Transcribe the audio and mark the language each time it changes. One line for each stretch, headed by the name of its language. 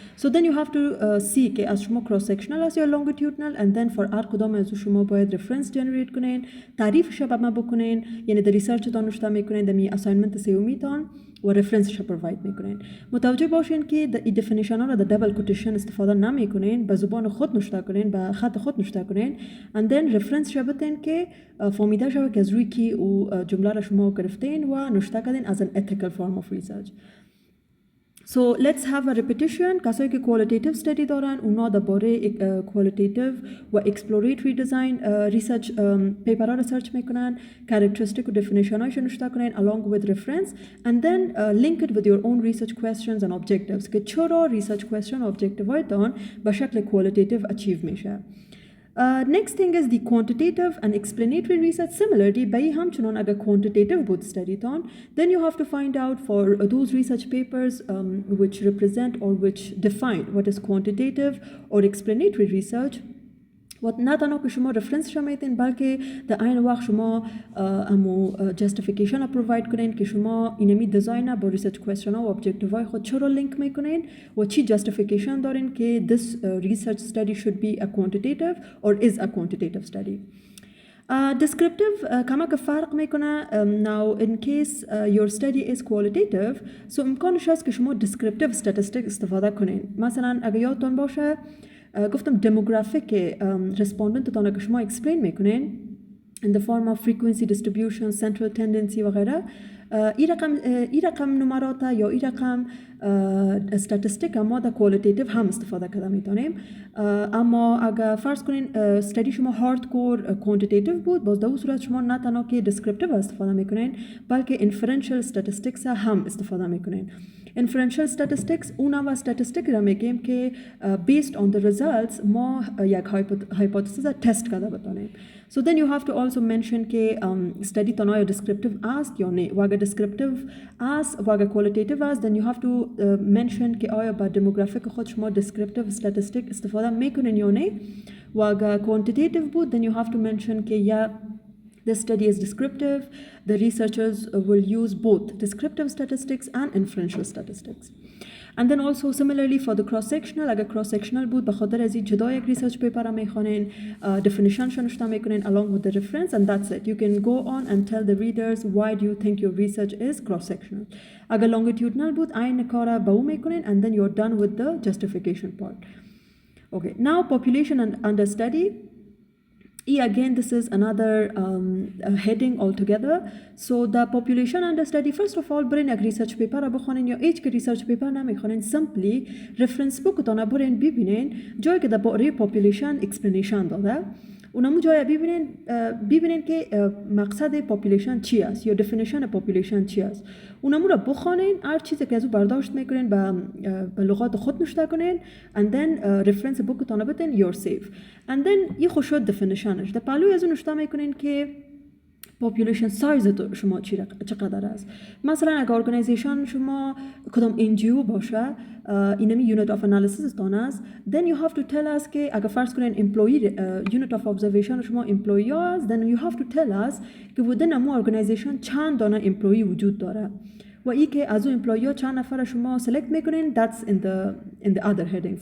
English: So then you have to see
Persian: که از شما cross sectional است یا longitudinal
English: and then for
Persian: هر کدام از شما باید reference generate کنین، تعریفش را به ما بکنین، یعنی در ریسرچ تان نوشته میکنین، دمی assignment سیومی تان و reference را provide میکنین. متوجه باشین که این definition ها را در double quotation استفاده نمیکنین، به زبان خود نوشته کنین، به خط خود نوشته کنین and then reference را بتین که فهمیده شود که از روی کی و جمله را شما گرفتین و نوشته کردین
English: as an ethical form of research. So let's have a repetition.
Persian: کسایی که
English: qualitative study دارن
Persian: اونا درباره
English: qualitative و exploratory design research paper ها research میکنن، characteristic و definition هایش نوشته کنن along with reference and then link it with your own research questions and objectives
Persian: که چرا research question و objective هایتان به شکل qualitative achieve میشه.
English: Next thing is the quantitative and explanatory research. Similarly, by
Persian: همچنان اگر
English: quantitative بود study تان, then you have to find out for those research papers which represent or which define what is quantitative or explanatory research.
Persian: و نه تنها که شما رفرنس شما میتین بلکه در این وقت شما امو جستیفیکیشن را پروواید کنین که شما اینمی دیزاین با ریسرچ کوئسشن ها و ابجکتیو های خود چرا لینک میکنین و چی جستیفیکیشن دارین که
English: this research study should be a quantitative or is a quantitative study.
Persian: Descriptive کما که فرق میکنه.
English: Now in case your study is qualitative so
Persian: امکانش هست که شما
English: descriptive statistic استفاده کنین.
Persian: مثلا اگر یادتون باشه گفتم
English: demographic respondent تانه که شما explain میکنین in the form of frequency distribution, central tendency وغیره.
Persian: ای رقم نمرات یا ای رقم استاتستیک ما در qualitative هم استفاده کرده میتونیم. اما اگر فرض کنین study شما hardcore quantitative بود باز در اون صورت شما نه تنها که descriptive استفاده میکنین بلکه inferential statistics هم استفاده میکنین. Inferential statistics اون نوع statistics را میگیم که based on the results ما یک hypothesis تست کرده بتونیم.
English: So then you have to also mention
Persian: که study تنها descriptive است یا نه. و اگر descriptive است و اگر qualitative است
English: then you have to mention
Persian: که آیا با demographic خود شما descriptive statistic استفاده میکنین یا نه. و اگر
English: quantitative بود then you have to mention که the study is descriptive. The researchers will use both descriptive statistics and inferential statistics. And then also similarly for the cross-sectional,
Persian: اگر cross-sectional بود به خاطر از این جدا یک research paper را میخوانین definition شو نوشته میکنین
English: along with the reference and that's it. You can go on and tell the readers why do you think your research is cross-sectional.
Persian: اگر longitudinal بود این کار به او میکنین
English: and then you're done with the justification part. Okay, now population and understudy. Again, this is another heading altogether. So the population understudy, first of all,
Persian: برین یک research paper را بخونین یا ایچ که research paper نمیخونین simply reference book تانه برین ببینین جایی که درباره population explanation داده. اونمو جایی ببینین که مقصد population چی است یا definition population چی است. اونمو را بخونین هر چیزی که از او برداشت میکنین به لغات خود نوشته کنین and then reference book تانه بتین
English: you're safe.
Persian: And then یه خوش شد definitionش. در پهلوی از اون نوشته میکنین که population size شما چقدر است. مثلا اگر organization شما کدام NGO باشه اینمی unit of analysis تان است
English: then you have to tell us
Persian: که اگر فرض کنین employee unit of observation شما employee است then you have to tell us که within امو organization چند دانه employee وجود داره و ای که از اون امپلویی چند نفر شما select میکنین
English: that's in the other heading.